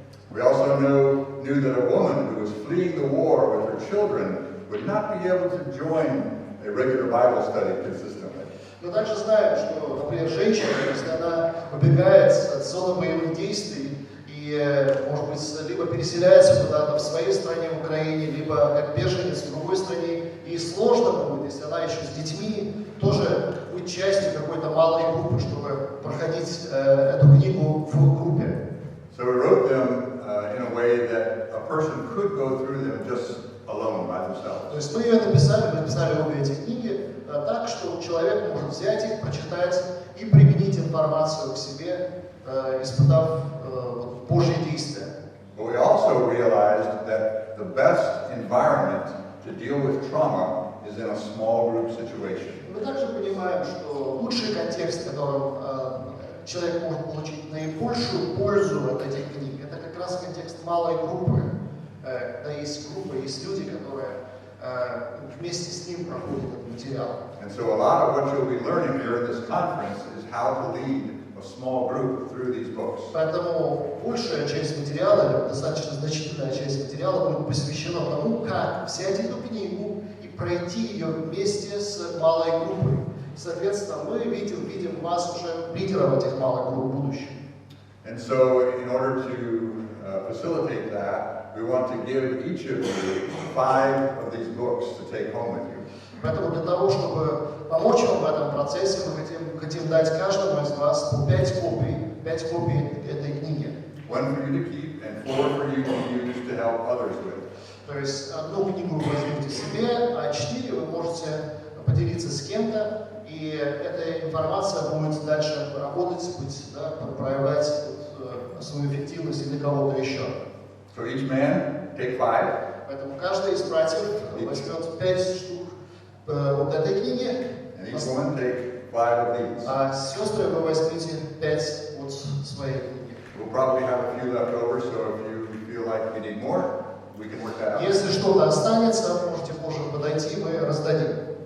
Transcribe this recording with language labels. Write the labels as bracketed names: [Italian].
[English] We also knew that a woman who was fleeing the war with her children would not be able to join a regular Bible study consistently. [Russian] Мы также знаем, что, например, женщина, если она убегает от зоны боевых действий и, может быть, либо переселяется куда-то в своей стране, в Украине, либо как беженец в другой стране, ей сложно будет, если она еще с детьми, тоже быть частью какой-то малой группы, чтобы проходить эту книгу в группе. [English] So we wrote them in a way that a person could go through them just alone by themselves. [Russian] То есть мы написали обе эти книги так, что человек может взять их, прочитать и применить информацию к себе, испытав Божье действие. [English] But we also realized that the best environment to deal with trauma is in a small group situation. [Russian] Мы также понимаем, что лучший контекст, в котором человек может получить наибольшую пользу от этих книг, это как раз контекст малой группы. Когда есть группа, есть люди, которые вместе с ним проходят этот материал. [English] And so a lot of what you'll be learning here in this conference is how to lead a small group through these books. [Russian] Поэтому большая часть материала, достаточно значительная часть материала будет посвящена тому, как взять эту книгу и пройти ее вместе с малой группой. Соответственно, мы видим вас уже лидеров этих малых групп в будущем. [English] And so in order to facilitate that, we want to give each of you 5 of these books to take home with you. [Russian] Поэтому для того, чтобы помочь вам в этом процессе, мы хотим дать каждому из вас по 5 копий этой книги. [English] 1 for you to keep and 4 for you to use to help others with. [Russian] То есть одну книгу вы возьмете себе, а 4 вы можете поделиться с кем-то, и эта информация будет дальше работать, проявлять свою эффективность для кого-то еще. [English] So each man take 5. [Russian] Поэтому каждый из братьев возьмет 5 штук вот этой книги, [English] And each woman take 5 of these. [Russian] а сестры вы возьмите 5 вот своей книги. [English] We'll probably have a few left over, so if you feel like you need more, we can work that out. [Russian] Если что-то останется, можете позже подойти, мы раздадим.